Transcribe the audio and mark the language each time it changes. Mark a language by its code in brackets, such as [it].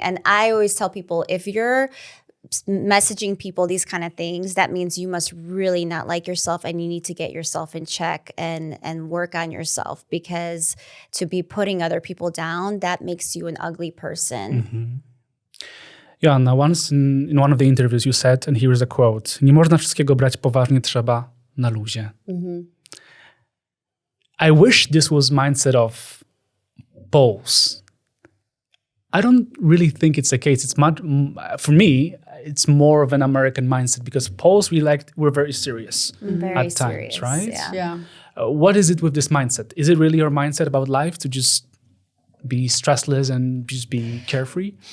[en] And I always tell people, if you're messaging people these kind of things, that means you must really not like yourself, and you need to get yourself in check and work on yourself, because to be putting other people down, that makes you an ugly person. Joanna, once in one of the interviews you said, and here is a quote, [pl] nie można wszystkiego brać poważnie, trzeba na luzie. [en] I wish this was mindset of Poles. I don't really think it's the case. It's much, for me, it's more of an American mindset, because Poles, we're very serious Very at serious, times, right? yeah. What is it with this mindset? Is it really your mindset about life to just be stressless and just be carefree?